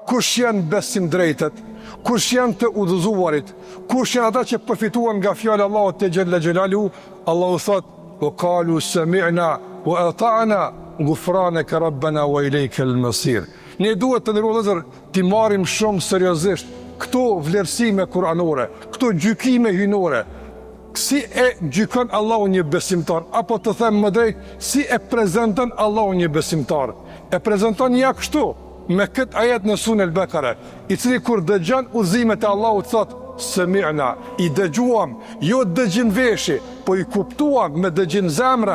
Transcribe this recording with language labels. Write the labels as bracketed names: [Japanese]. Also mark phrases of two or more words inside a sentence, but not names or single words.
[Albanian] kush janë besim drejtët, kush janë të udhëzuarit, kush janë ata që përfituan nga fjallë Allahut te [Arabic] جل جلاله. [Albanian] Allahu thot: [Arabic] "وقالوا سمعنا وأطعنا غفرانك ربنا وإليك المصير." [Albanian] Ne duhet të ndërrozër të marrim shumë seriozisht këto vlerësime kuranore, këto gjykime hynore. Si e gjykon Allahu një besimtar, apo të them më drejt, si e prezanton Allahu një besimtar? E prezanton ja kështu, me këtë ajet në Surën Al-Bakara, i cili kur dëgjon udhëzimet e Allahut thot: "Sami'na", i dëgjuam, jo dëgjim veshi, po i kuptuam me dëgjim zemra.